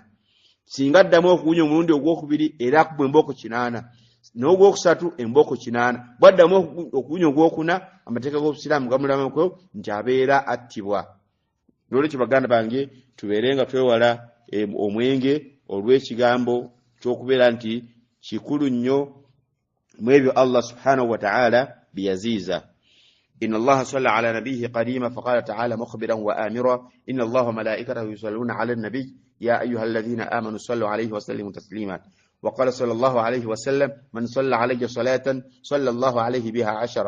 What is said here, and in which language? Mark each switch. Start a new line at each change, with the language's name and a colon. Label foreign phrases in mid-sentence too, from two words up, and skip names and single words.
Ganda: Singa addamu okuwunya omulundi ogwokubiri era akubwa embooko 8, n'ogwokusatu embooko 8, bw'addamu okuwunya ogwokuna amateeka g'obusiraamu gamulamako nti abeera attibwa. Nolwekyo baganda bange tubeere nga twewala omwenge olw'ekigambo ky'okubeera nti kikulu nnyo mu ebyo
Arabic: الله سبحانه وتعالى
Ganda: biyaziiza.
Arabic: إن الله صلى على نبيه قديما فقال تعالى مخبرا وآمرا إن الله وملائكته يصلون على النبي يا أيها الذين آمنوا صلوا عليه وسلموا تسليما. وقال صلى الله عليه وسلم من صلى علي صلاة صلى الله عليه بها 10.